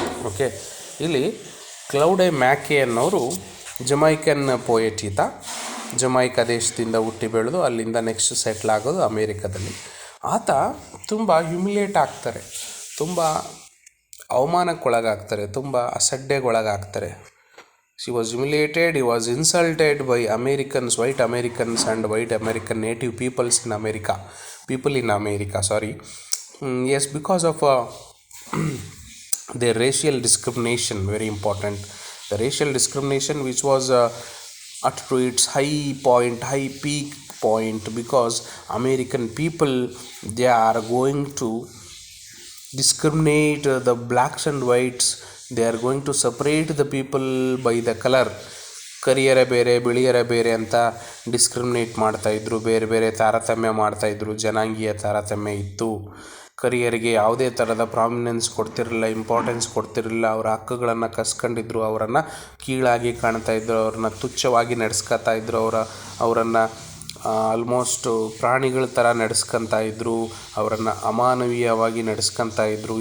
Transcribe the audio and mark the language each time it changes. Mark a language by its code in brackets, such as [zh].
[kn] Okay, ಇಲ್ಲಿ ಕ್ಲೌಡೆ ಮ್ಯಾಕೆ ಅನ್ನೋರು Jamaican poet. ಈತ ಜಮೈಕಾ ದೇಶದಿಂದ ಹುಟ್ಟಿ ಬೆಳೆದು ಅಲ್ಲಿಂದ ನೆಕ್ಸ್ಟ್ ಸೆಟ್ಲ್ ಆಗೋದು ಅಮೇರಿಕದಲ್ಲಿ. ಆತ ತುಂಬ ಹ್ಯುಮಿಲಿಯೇಟ್ ಆಗ್ತಾರೆ, ತುಂಬ ಅವಮಾನಕ್ಕೊಳಗಾಗ್ತಾರೆ, ತುಂಬ ಅಸಡ್ಡೆಗೊಳಗಾಗ್ತಾರೆ. [en] She was humiliated, he was insulted by Americans, white Americans and white American native people in America, yes, because of their racial discrimination, very important. The racial discrimination which was at to its high peak point, because American people, they are going to discriminate the blacks and whites. They are going to separate the people by the color. [kn] ಕರಿಯರ ಬೇರೆ ಬಿಳಿಯರ ಬೇರೆ ಅಂತ discriminate ಮಾಡ್ತಾಯಿದ್ರು, ಬೇರೆ ಬೇರೆ ತಾರತಮ್ಯ ಮಾಡ್ತಾಯಿದ್ರು, ಜನಾಂಗೀಯ ತಾರತಮ್ಯ ಇತ್ತು. ಕರಿಯರಿಗೆ ಯಾವುದೇ ಥರದ ಪ್ರಾಮಿನೆನ್ಸ್ ಕೊಡ್ತಿರಲಿಲ್ಲ, ಇಂಪಾರ್ಟೆನ್ಸ್ ಕೊಡ್ತಿರಲಿಲ್ಲ. ಅವರ ಹಕ್ಕುಗಳನ್ನು ಕಸ್ಕೊಂಡಿದ್ರು, ಅವರನ್ನು ಕೀಳಾಗಿ ಕಾಣ್ತಾಯಿದ್ರು, ಅವ್ರನ್ನ ತುಚ್ಛವಾಗಿ ನಡೆಸ್ಕೊತಾ ಇದ್ರು, ಅವರನ್ನು ಆಲ್ಮೋಸ್ಟ್ ಪ್ರಾಣಿಗಳ ಥರ ನಡೆಸ್ಕೊತಾ ಇದ್ದರು, ಅವರನ್ನು ಅಮಾನವೀಯವಾಗಿ ನಡೆಸ್ಕೊತಾ ಇದ್ದರು.